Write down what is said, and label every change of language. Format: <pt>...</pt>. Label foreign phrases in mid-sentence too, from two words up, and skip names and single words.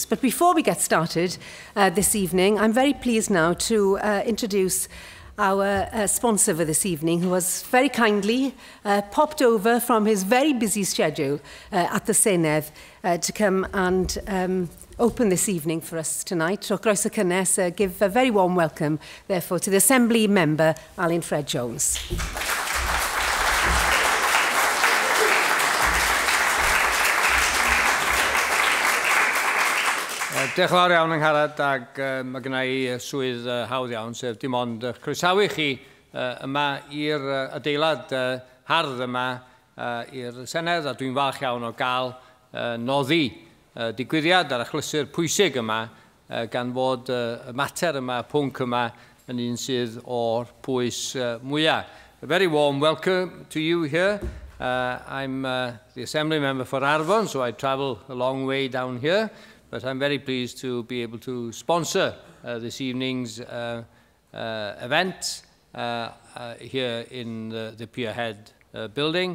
<en>But before we get started this evening, I'm very pleased now to introduce our sponsor for this evening, who has very kindly popped over from his very busy schedule at the Senedd to come and open this evening for us tonight. So,</en> <cy>croeso cynnes,</cy> <en>give a very warm welcome, therefore, to the Assembly member, Alan Fred Jones.</en> <cy>Diolch yn fawr iawn yng Ngharad, ac mae genna I swydd hawdd iawn, sef dim ond croesawu chi yma i'r adeilad hardd yma i'r Senedd, a dwi'n falch iawn o gael noddi digwyddiad ar achlysur pwysig yma gan fod y mater yma, pwnc yma, yn un sydd o'r pwys mwyaf.</cy> <en>A very warm welcome to you here. I'm the Assembly member for Arfon, so I travel a long way down here. But I'm very pleased to be able to sponsor this evening's event here in the Pierhead building.</en>